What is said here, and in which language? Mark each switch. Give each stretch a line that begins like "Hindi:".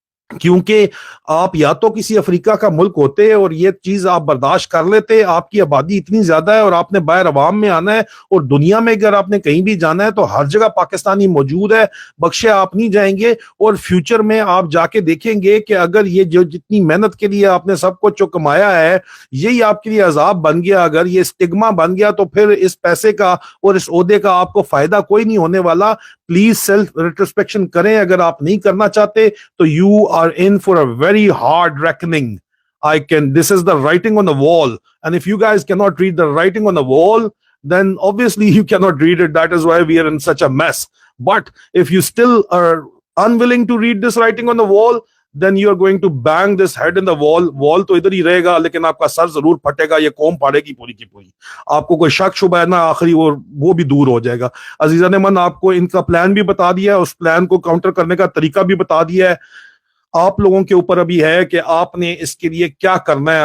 Hindi: क्योंकि आप या तो किसी अफ्रीका का मुल्क होते और ये चीज आप बर्दाश्त कर लेते, आपकी आबादी इतनी ज्यादा है और आपने बाहर अवाम में आना है और दुनिया में अगर आपने कहीं भी जाना है तो हर जगह पाकिस्तानी मौजूद है, बख्शे आप नहीं जाएंगे, और फ्यूचर में आप जाके देखेंगे कि अगर ये जो जितनी मेहनत के लिए आपने सब कुछ जो कमाया है यही आपके लिए अजाब बन गया, अगर ये स्टिग्मा बन गया, तो फिर इस पैसे का और इस ओहदे का आपको फायदा कोई नहीं होने वाला। प्लीज सेल्फ रिट्रोस्पेक्शन करें, अगर आप नहीं करना चाहते तो
English: You are in for a very hard reckoning. This is the writing on the wall. And if you guys cannot read the writing on the wall, then obviously you cannot read it. That is why we are in such a mess. But if you still are unwilling to read this writing on the wall, then you are going to bang this head in the wall.
Hindi: Wall तो इधर ही रहेगा, लेकिन आपका sir जरूर फटेगा, ये कौम फाड़ेगी पूरी की पूरी। आपको कोई शक शुबह है ना, आखिरी वो भी दूर हो जाएगा। अजीजा ने मन आपको इनका प्लान भी बता दिया है, उस प्लान को काउंटर करने का तरीका भी बता दिया है। आप लोगों के ऊपर अभी है कि आपने इसके लिए क्या करना है।